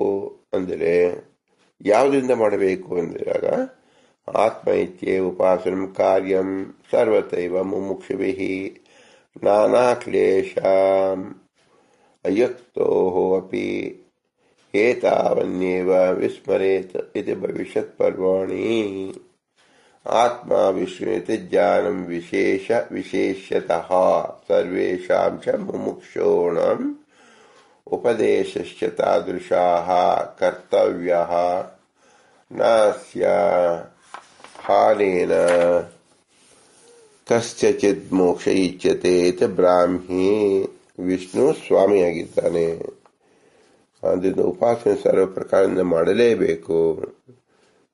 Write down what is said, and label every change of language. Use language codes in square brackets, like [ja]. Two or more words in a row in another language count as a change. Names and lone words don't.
[kn] ಅಂದರೆ ಯಾವುದರಿಂದ ಮಾಡಬೇಕು ಅಂದಾಗ [sa] ಆತ್ಮ ಇತ್ಯೇವ ಉಪಾಸನಂ ಕಾರ್ಯಂ ಸರ್ವತೈವ ಮುಮುಕ್ಷುಭಿಃ ನಾನಾ ಕ್ಲೇಶಾಂ ಅಯುಕ್ತೋಃ ಅಪಿ ಏತಾವನ್ನೇವ ವಿಸ್ಮರೇತ್ ಇತಿ ಭವಿಷ್ಯತ್ ಪರ್ವಾಣಿ. ಆತ್ಮ ವಿಷ್ಣುಯಿತಿ ಜ್ಞಾನಂ ವಿಶೇಷತಃ ಸರ್ವೇಷಾಂ ಚ ಮುಮುಕ್ಷೂಣಾಂ ಉಪದೇಶಶ್ಚ ತಾದೃಶಾಃ ಕರ್ತವ್ಯಃ ನಾಸ್ಯ ಹಾನೇನ ಕಸ್ಯಚಿತ್ ಮೋಕ್ಷ ಇಚ್ಯತೆ ಇತಿ ಬ್ರಾಹ್ಮಿ. [kn] ವಿಷ್ಣು ಸ್ವಾಮಿಯಾಗಿದ್ದಾನೆ, ಅದರಿಂದ ಉಪಾಸನೆ ಸರ್ವ ಪ್ರಕಾರದಿಂದ ಮಾಡಲೇಬೇಕು.